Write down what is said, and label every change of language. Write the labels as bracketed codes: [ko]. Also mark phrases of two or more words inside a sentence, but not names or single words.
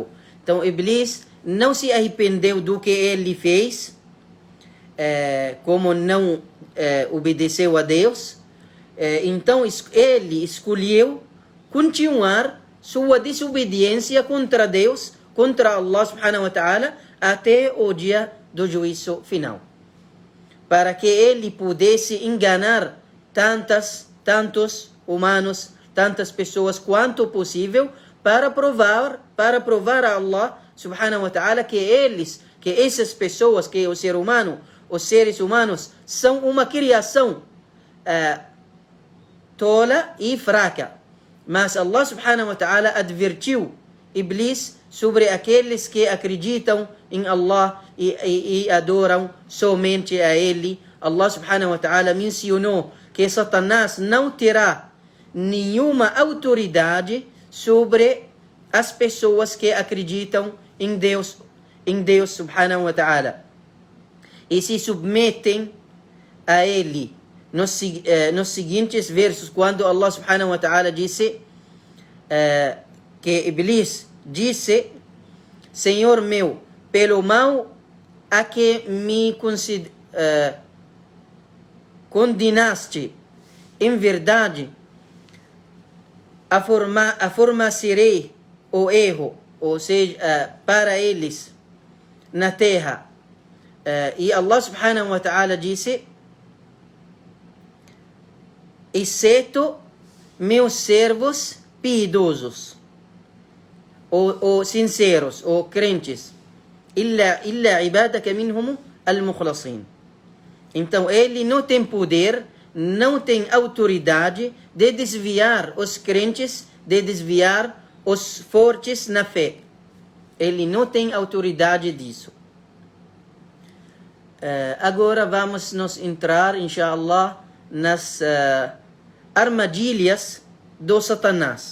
[pt] Então, Iblis não se arrependeu do que ele fez, como não obedeceu a Deus. Então, ele escolheu continuar sua desobediência contra Deus, contra [ar] الله سبحانه وتعالى, [pt] até o dia do juízo final, para que ele pudesse enganar tantos humanos, tantas pessoas quanto possível, para provar a [ar] الله سبحانه وتعالى [pt] que essas pessoas, que o ser humano, os seres humanos, são uma criação tola e fraca. Mas [ar] الله سبحانه وتعالى [pt] advertiu Iblis sobre aqueles que acreditam em Allah e adoram somente a Ele. [ar] الله سبحانه وتعالى [pt] mencionou que Satanás não terá nenhuma autoridade sobre as pessoas que acreditam em Deus [ar] سبحانه وتعالى [pt] e se submetem a Ele. Nos seguintes versos, quando [ar] الله سبحانه وتعالى [pt] disse que Iblis disse: Senhor meu, pelo mal a que me condenaste, em verdade aformacerei o erro, ou seja, para eles na terra. E [ar] الله سبحانه وتعالى [pt] disse: exceto meus servos piedosos, ou sinceros, ou crentes, [ar] إلا عبادك منهم المخلصين. [pt] Então ele não tem poder, não tem autoridade de desviar os crentes, de desviar os fortes na fé. Ele não tem autoridade disso. Agora vamos nos entrar, inshallah, nas armadilhas do Satanás.